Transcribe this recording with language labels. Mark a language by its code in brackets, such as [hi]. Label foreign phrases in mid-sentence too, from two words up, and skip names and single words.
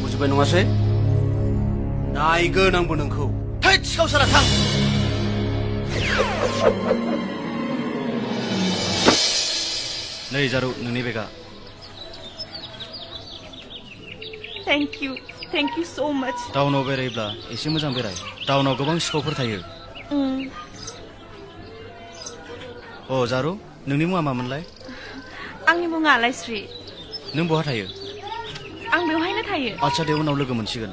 [brx] बुजिबाय नङासै नायगोन आंबो नोंखौ थैद सिखावसारा थां नै जारु नोंनि बेगा [en] Thank you so much. [brx] टाउनाव बेरायब्ला एसे मोजां बेराय टाउनाव गोबां सिखावफोर थायो अ जारु नोंनि मुङा मामोनलाय आंनि मुङा आलायस्रि नों बहा थायो आं बेवहायनो थायो आच्छा दे उनाव लोगो मोनसिगोन